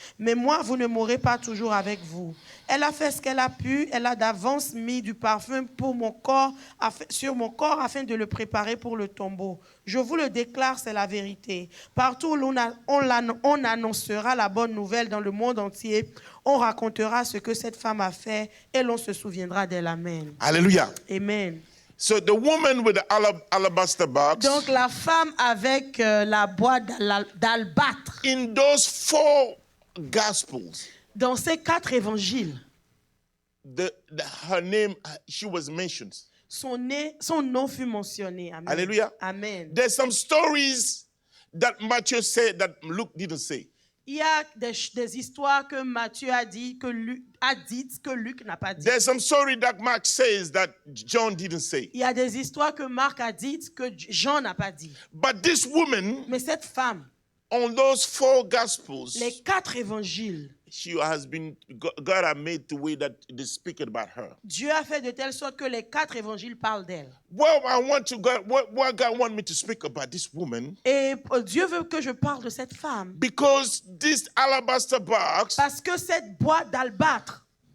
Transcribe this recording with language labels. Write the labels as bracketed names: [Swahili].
[French] Mais moi, vous ne m'aurez pas toujours avec vous. Elle a fait ce qu'elle a pu, elle a d'avance mis du parfum pour mon corps, sur mon corps afin de le préparer pour le tombeau. Je vous le déclare, c'est la vérité. Partout où on annoncera la bonne nouvelle dans le monde entier, on racontera ce que cette femme a fait et l'on se souviendra d'elle. Amen. [English] Hallelujah. [French] Amen. [English] So the woman with the alabaster box, [French] Donc la femme avec la boîte d'albâtre, [English] in those 4 Gospels, [French] dans ces 4 évangiles, [English] her name, she was mentioned. [French] son nom fut mentionné. Amen. [English] Hallelujah. [French] Amen. [English] There's some stories that Matthew said that Luke didn't say. [French] Il y a des histoires que Matthieu a dit, que Luc n'a pas dit. [English] There's some story that Mark says that John didn't say. [French] Il y a des histoires que Marc a dites que Jean n'a pas dit. [English] But this woman, [French] Mais cette femme, [English] on those 4 Gospels, [French] les 4 évangiles, [English] God has made the way that they speak about her. [French] Dieu a fait de telle sorte que les 4 évangiles parlent d'elle. [English] Well, what God want me to speak about this woman, [French] Et Dieu veut que je parle de cette femme. [English] because this alabaster box, [French] Parce que cette boîte d'albâtre,